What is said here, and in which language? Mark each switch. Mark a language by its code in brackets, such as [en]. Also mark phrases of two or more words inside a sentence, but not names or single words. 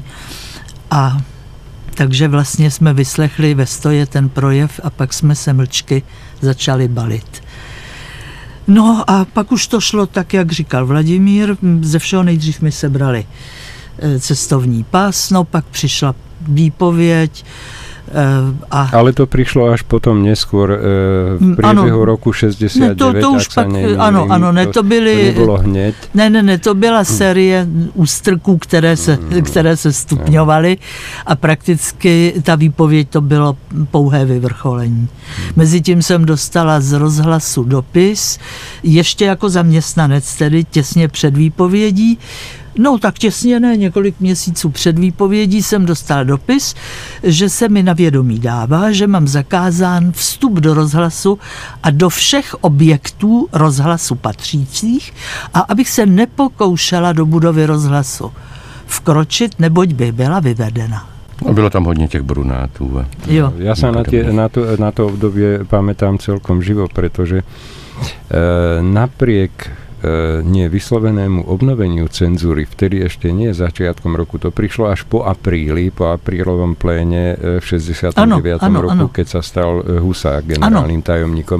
[cs] A takže vlastně jsme vyslechli ve stoje ten projev a pak jsme se mlčky začali balit. No a pak už to šlo tak, jak říkal Vladimír, ze všeho nejdřív mi sebrali cestovní pas, no pak přišla výpověď. [sk] Ale to prišlo až potom neskôr v priebehu roku 69, to už ak sa nemýlim. [cs] Ano, to [sk] nebylo hneď. [cs] Ne, to byla série ústrků, které se stupňovaly a prakticky ta výpověď to bylo pouhé vyvrcholení. Mezitím jsem dostala z rozhlasu dopis, ještě jako zaměstnanec, tedy těsně před výpovědí. No tak těsně ne, několik měsíců před výpovědí jsem dostal dopis, že se mi na vědomí dává, že mám zakázán vstup do rozhlasu a do všech objektů rozhlasu patřících a abych se nepokoušela do budovy rozhlasu vkročit, neboť by byla vyvedena. A bylo tam hodně těch brunátů. Jo. [sk] Ja sa na to obdobie pamätám celkom živo, pretože napriek nie vyslovenému obnoveniu cenzúry, vtedy ešte nie začiatkom roku, to prišlo až po aprílovom pléne v 69. roku, keď sa stal Husák generálnym tajomníkom.